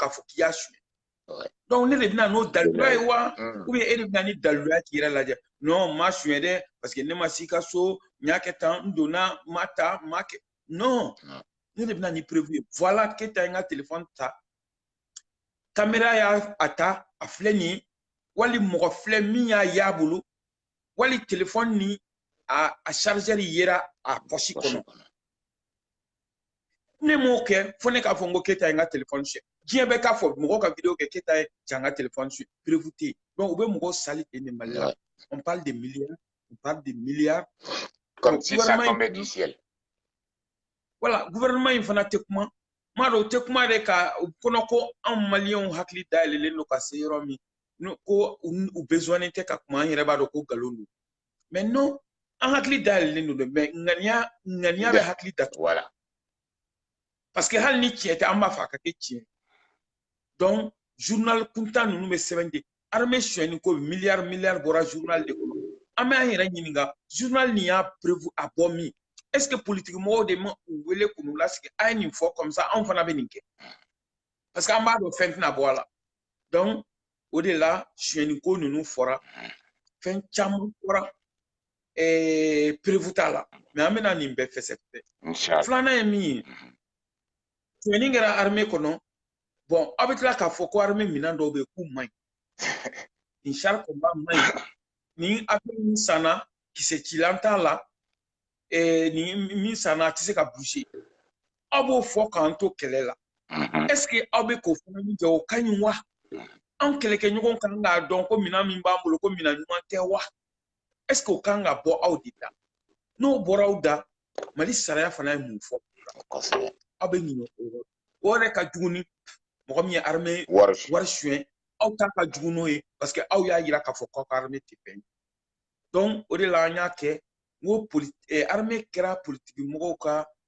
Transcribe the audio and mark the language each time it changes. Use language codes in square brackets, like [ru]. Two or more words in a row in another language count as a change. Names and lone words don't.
[bm] k'a fɔ k'i y'a suɲɛ donc ne de bɛna n'o daluya ye wa [fr] ou bien [bm] e de bɛna ni daluya k'i yɛrɛ lajɛ non ma suɲɛ dɛ parce que ne ma s'i ka so n y'a kɛ tan n donna n ma ta n ma kɛ non ne de bɛna ni preuve ye voilà Keyita ye n ka telefɔni ta caméra y'a ta a filɛ nin ye wali mɔgɔ filɛ min y'a y'a bolo wali telefɔni ni a chargeur yera a poche kɔnɔ ne m'o kɛ fo ne k'a fɔ n ko Keyita ye n ka telefɔni suɲɛ diɲɛ bɛɛ k'a fɔ mɔgɔw ka video kɛ Keyita ye n ka telefɔni suɲɛ preuve tɛ yen donc u bɛ mɔgɔw sali ten de Mali la [fr] on parle de milliards on parle de milliards comme si ça tombait du ciel [bm] voilà gouvernement in fana tɛ kuma m'a dɔn u tɛ kuma de ka u kɔnɔ ko anw maliyɛnw hakili dayɛlɛlen don ka se yɔrɔ min ko u besoin tɛ ka kuma an yɛrɛ b'a dɔn ko nkalon don [fr] mais non [bm] an hakili dayɛlɛlen don dɛ mais ŋaniya bɛ hakili datugu voilà parce que hali ni tiɲɛ tɛ an b'a fɔ a ka kɛ tiɲɛ donc journal kuntan ninnu bɛ sɛbɛn de armée suɲɛni ko miliyari bɔra journal de kɔnɔ an bɛ an yɛrɛ ɲininka journal nin y'a preuve a bɔ min [fr] est ce que [bm] politique mɔgɔw de ma u wele k'u lasigi a ye nin fɔ [fr] comme ça [bm] anw fana bɛ nin kɛ parce que an b'a dɔn fɛn tɛna bɔ a la donc o de la suɲɛni ko ninnu fɔra fɛn caman fɔra preuve t'a la mais an bɛna nin bɛɛ fɛsɛfɛsɛ filanan ye min ye suɲɛni kɛra armée kɔnɔ bon aw bɛ tila k'a fɔ ko armée minɛn dɔw bɛ yen k'u man ɲi nin [fr] char combat [bm] man ɲi nin avion min sanna kisɛ cilan t'a la nin min sanna a tɛ se ka bouger aw b'o fɔ k'an to kɛlɛ la [fr] est ce que [bm] aw bɛ k'o fana min kɛ o ka ɲi wa an kɛlɛkɛɲɔgɔn kan k'a dɔn ko minɛn min b'an bolo ko minɛn ɲuman tɛ wa [fr] est ce que [bm] o kan ka bɔ aw de da n'o bɔra aw da Mali sariya fana ye mun fɔ aw bɛ ɲinɛ o yɔrɔ o yɛrɛ ka jugu ni mɔgɔ min ye armée wari suɲɛ aw ta ka jugu n'o ye parce que aw y'a yira k'a fɔ k'aw ka armée tɛ fɛn ye donc o de la an y'a kɛ n ko armée kɛra politiki mɔgɔw ka